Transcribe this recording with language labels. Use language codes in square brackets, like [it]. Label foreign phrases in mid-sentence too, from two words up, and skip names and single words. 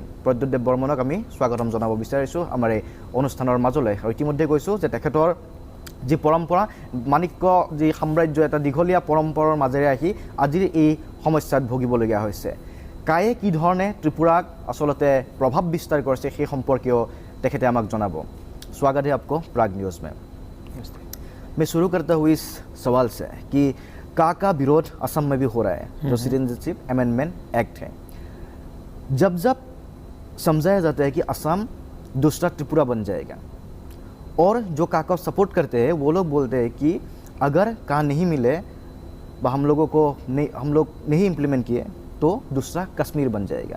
[as] প্ৰদ্যুৎ দেৱ বৰ্মনক আমি স্বাগতম জনাব বিচাৰিছোঁ আমাৰ এই অনুষ্ঠানৰ মাজলৈ। আৰু ইতিমধ্যে কৈছোঁ যে তেখেতৰ যি পৰম্পৰা, মাণিক্য যি সাম্ৰাজ্য, এটা দীঘলীয়া পৰম্পৰাৰ মাজেৰে আহি আজিৰ এই সমস্যাত ভুগিবলগীয়া হৈছে। কায়ে কি ধৰণে ত্ৰিপুৰাক আচলতে [hi] प्रभाव विस्तार [as] কৰিছে সেই সম্পৰ্কেও তেখেতে আমাক জনাব। [hi] स्वागत है आपको प्राग न्यूज़ में। मैं शुरू करता हूँ इस सवाल से कि का विरोध असम में भी हो रहा है, जो सिटीजनशिप अमेंडमेंट एक्ट है। जब जब समझाया जाता है कि असम दूसरा त्रिपुरा बन जाएगा, और जो का सपोर्ट करते हैं वो लोग बोलते हैं कि अगर का नहीं मिले व हम लोग नहीं इम्प्लीमेंट किए तो दूसरा कश्मीर बन जाएगा।